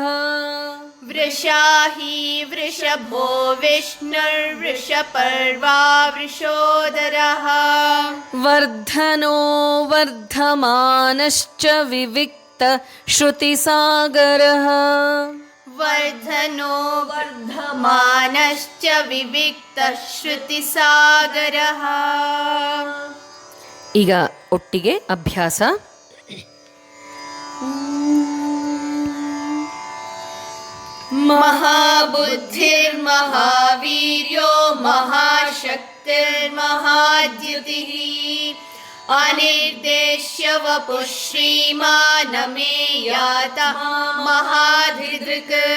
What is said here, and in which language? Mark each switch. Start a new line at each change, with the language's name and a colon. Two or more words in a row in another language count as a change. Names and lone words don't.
Sanskrit: वृषाहि वृषभो विष्णुर्वृषपर्वा वृषोदरः वर्धनो वर्धमानश्च विविक्त श्रुतिसागरः वर्धनो वर्धमानश्च विविक्त श्रुतिसागरः
Kannada: ಈಗ ಒಟ್ಟಿಗೆ ಅಭ್ಯಾಸ.
Sanskrit: महाबुद्धिर्महावीर्यो महाशक्तिर्महाद्युतिः अनिर्देश्य वपुः श्रीमानमेयातः महाधिदृक्